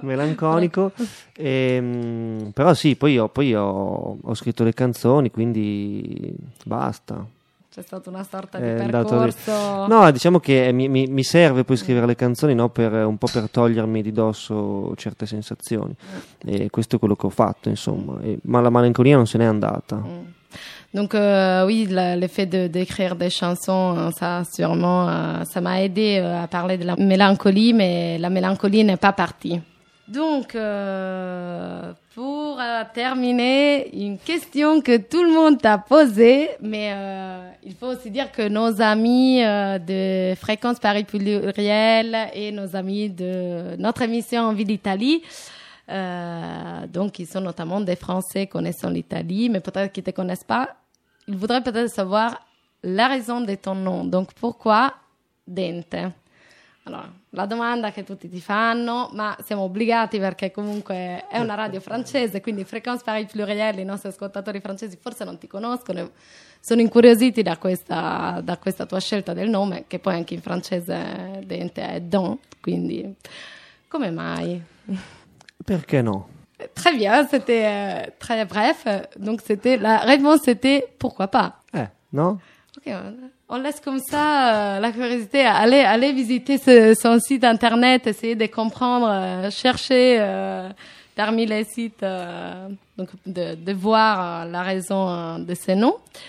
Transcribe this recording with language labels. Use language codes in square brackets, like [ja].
[it] Melanconico, però sì, poi ho scritto le canzoni, quindi basta. C'è stata una sorta di percorso... No, diciamo che mi serve poi scrivere le canzoni, no, per un po' per togliermi di dosso certe sensazioni. E questo è quello che ho fatto, insomma. Ma la malinconia non se n'è andata. [fr] Donc oui, l'effet d'écrire des chansons, ça sûrement, ça m'a aidé à parler de la mélancolie, mais la mélancolie n'est pas partie. Donc, pour terminer, une question que tout le monde t'a posée, mais il faut aussi dire que nos amis de Fréquence Paris Pluriel et nos amis de notre émission En Ville d'Italie, donc ils sont notamment des Français connaissant l'Italie, mais peut-être qu'ils ne te connaissent pas. Il voudrait peut-être savoir la raison de ton nom. Donc, pourquoi Dente? [it] Allora, la domanda che tutti ti fanno, ma siamo obbligati perché comunque è una radio francese, quindi Fréquence Paris Pluriel, i nostri ascoltatori francesi forse non ti conoscono, sono incuriositi da questa tua scelta del nome, che poi anche in francese Dente è Don, quindi come mai? Perché no? [fr] Très bien, c'était très bref. Donc, c'était la réponse c'était pourquoi pas. Non? Ok, on laisse comme ça la curiosité. Allez visiter son site internet, essayer de comprendre, chercher parmi les sites, donc de voir la raison de ce nom.